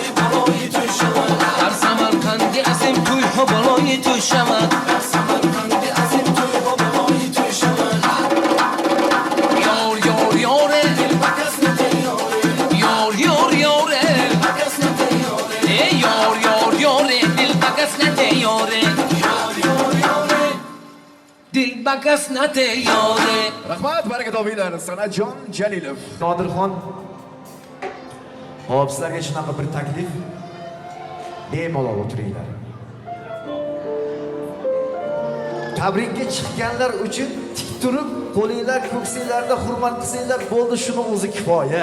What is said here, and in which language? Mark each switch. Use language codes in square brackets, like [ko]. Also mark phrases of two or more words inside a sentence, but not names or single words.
[fa] توی ها بالای توی شود یار یار یاره یار یار یاره ای یار یار یاره دل بکس نده یاره دل بکس نده یاره. [uz] Rahmat, baraka topinglar. Sanatjon Jalilov. Nodirxon. Hop, sizlarga shunaqa bir taklif. Bemalol o'tiringlar. Tabrikga chiqqanlar uchun tik turib, qo'linglar ko'ksinglarda hurmat qilsanglar bo'ldi, shuni o'zi kifoya.